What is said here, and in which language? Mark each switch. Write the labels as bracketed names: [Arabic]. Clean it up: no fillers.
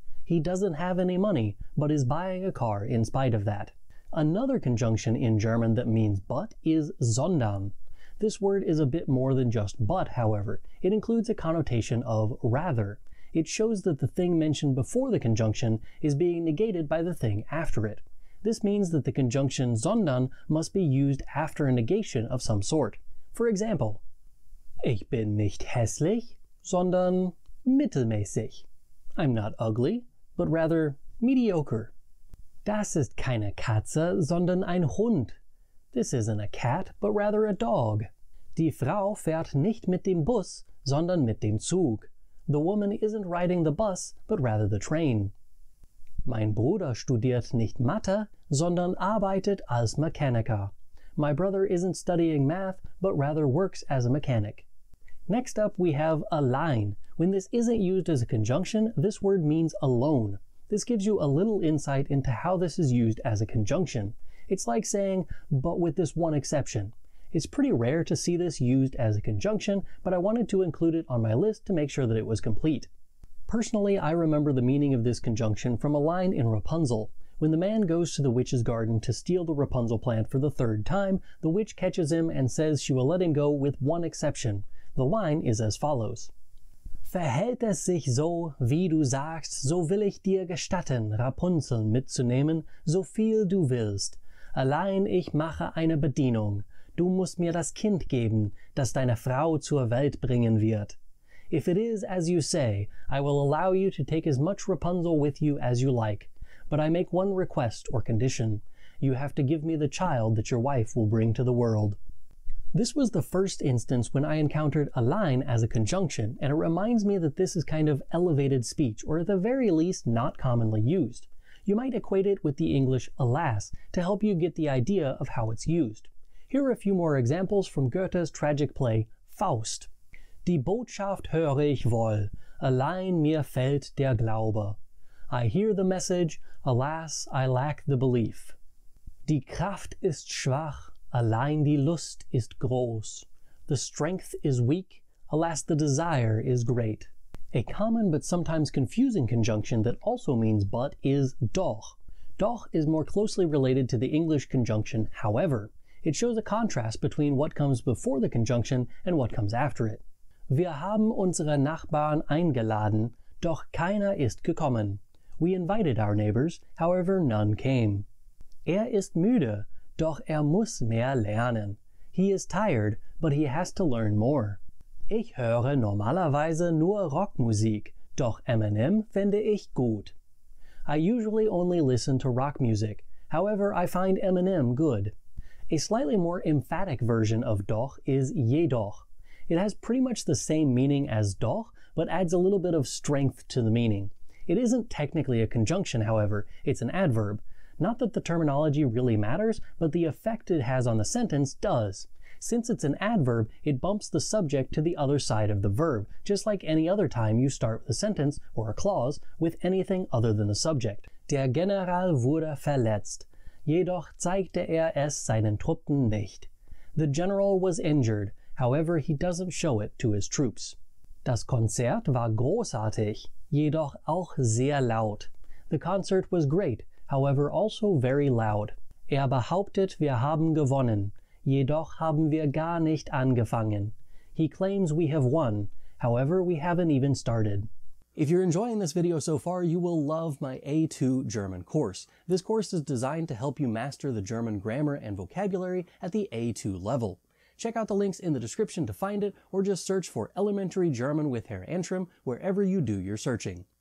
[English] He doesn't have any money, but is buying a car in spite of that. Another conjunction in German that means but is sondern. This word is a bit more than just but, however. It includes a connotation of rather. It shows that the thing mentioned before the conjunction is being negated by the thing after it. This means that the conjunction sondern must be used after a negation of some sort. For example, [German] ich bin nicht hässlich, sondern mittelmäßig. [English] I'm not ugly, but rather mediocre. [German] Das ist keine Katze, sondern ein Hund. [English] This isn't a cat, but rather a dog. [German] Die Frau fährt nicht mit dem Bus, sondern mit dem Zug. [English] The woman isn't riding the bus, but rather the train. [German] Mein Bruder studiert nicht Mathe, sondern arbeitet als Mechaniker. [English] My brother isn't studying math, but rather works as a mechanic. Next up we have allein. When this isn't used as a conjunction, this word means alone. This gives you a little insight into how this is used as a conjunction. It's like saying, but with this one exception. It's pretty rare to see this used as a conjunction, but I wanted to include it on my list to make sure that it was complete. Personally, I remember the meaning of this conjunction from a line in Rapunzel. When the man goes to the witch's garden to steal the Rapunzel plant for the third time, the witch catches him and says she will let him go with one exception. The line is as follows. [German] Verhält es sich so, wie du sagst, so will ich dir gestatten, Rapunzel mitzunehmen, so viel du willst. Allein ich mache eine Bedienung. Du musst mir das Kind geben, das deine Frau zur Welt bringen wird. [English] If it is as you say, I will allow you to take as much Rapunzel with you as you like. But I make one request or condition. You have to give me the child that your wife will bring to the world. This was the first instance when I encountered a line as a conjunction, and it reminds me that this is kind of elevated speech, or at the very least not commonly used. You might equate it with the English alas to help you get the idea of how it's used. Here are a few more examples from Goethe's tragic play Faust. [German] Die Botschaft höre ich wohl, allein mir fehlt der Glaube. [English] I hear the message, alas, I lack the belief. [German] Die Kraft ist schwach, allein die Lust ist groß. [English] The strength is weak, alas, the desire is great. A common but sometimes confusing conjunction that also means but is doch. Doch is more closely related to the English conjunction however. It shows a contrast between what comes before the conjunction and what comes after it. [German] Wir haben unsere Nachbarn eingeladen, doch keiner ist gekommen. [English] We invited our neighbors, however none came. [German] Ist müde, doch muss mehr lernen. [English] He is tired, but he has to learn more. [German] Ich höre normalerweise nur Rockmusik, doch Eminem finde ich gut. [English] I usually only listen to rock music, however I find Eminem good. A slightly more emphatic version of doch is jedoch. It has pretty much the same meaning as doch, but adds a little bit of strength to the meaning. It isn't technically a conjunction, however, it's an adverb. Not that the terminology really matters, but the effect it has on the sentence does. Since it's an adverb, it bumps the subject to the other side of the verb, just like any other time you start with a sentence or a clause with anything other than the subject. [German] Der General wurde verletzt, jedoch zeigte es seinen Truppen nicht. [English] The general was injured, however he doesn't show it to his troops. [German] Das Konzert war großartig, jedoch auch sehr laut. [English] The concert was great, however also very loud. [German] Behauptet, wir haben gewonnen, jedoch haben wir gar nicht angefangen. [English] He claims we have won, however we haven't even started. If you're enjoying this video so far, you will love my A2 German course. This course is designed to help you master the German grammar and vocabulary at the A2 level. Check out the links in the description to find it, or just search for Elementary German with Herr Antrim wherever you do your searching.